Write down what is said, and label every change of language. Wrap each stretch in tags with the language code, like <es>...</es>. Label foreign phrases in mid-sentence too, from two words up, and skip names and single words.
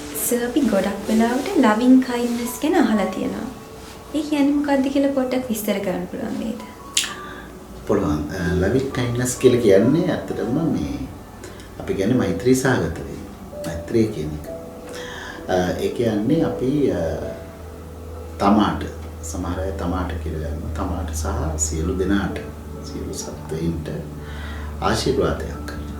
<si>සර් අපි ගොඩක් වෙලාවට</si> <en>loving kindness</en> <si>ගැන අහලා තියෙනවා. ඒ කියන්නේ මොකක්ද කියලා පොඩ්ඩක් විස්තර කරන්න පුළුවන් නේද? පුළුවන්.</si> <en>loving kindness</en> <si>කියලා කියන්නේ ඇත්තටම මේ අපි කියන්නේ මෛත්‍රී සහගත වේ. මෛත්‍රිය කියන එක. ඒ කියන්නේ අපි තමාට සමහර අය තමාට කියලා ගන්නවා. තමාට සහ සියලු දෙනාට සියලු සත්ත්වයින්ට ආශිර්වාදයක් කරනවා.</si>